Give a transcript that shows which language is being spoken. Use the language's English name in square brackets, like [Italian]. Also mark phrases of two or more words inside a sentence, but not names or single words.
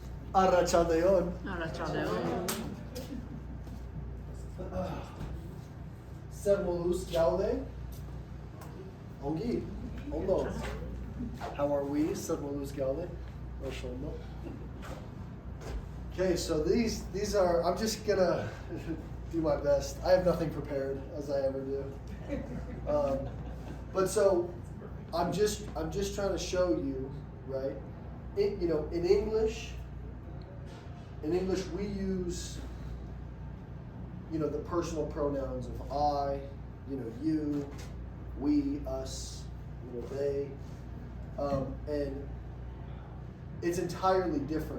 [Basque] Arratsaldeon. Zer moduz gaude? Ongi. Ondo. [English] How are we? [Basque] Zer moduz gaude? Oso ondo. [English] Okay, so these are, I'm just gonna do my best. I have nothing prepared, as I ever do. But so I'm just trying to show you, right? In English we use, the personal pronouns of I, you, we, us, they, and it's entirely different.